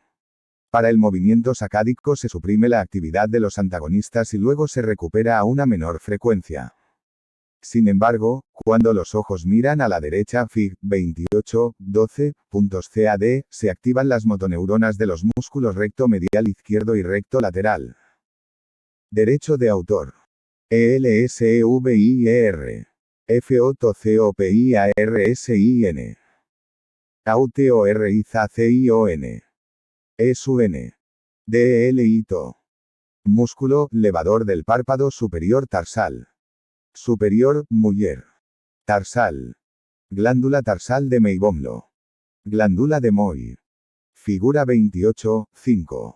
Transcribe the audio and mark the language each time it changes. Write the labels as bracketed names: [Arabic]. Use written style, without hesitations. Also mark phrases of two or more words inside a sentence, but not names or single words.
[Spanish] Para el movimiento sacádico se suprime la actividad de los antagonistas y luego se recupera a una menor frecuencia. Sin embargo, cuando los ojos miran a la derecha Fig. 28, 12, puntos C a D, se activan las motoneuronas de los músculos recto medial izquierdo y recto lateral. Derecho de autor. ELSEVIER. FOTOCOPIARSIN. AUTORIZACION. ESUN. DELITO. Músculo, levador del párpado superior tarsal. Superior, muller. Tarsal. Glándula tarsal de Meibomlo. Glándula de Moy. Figura 28, 5.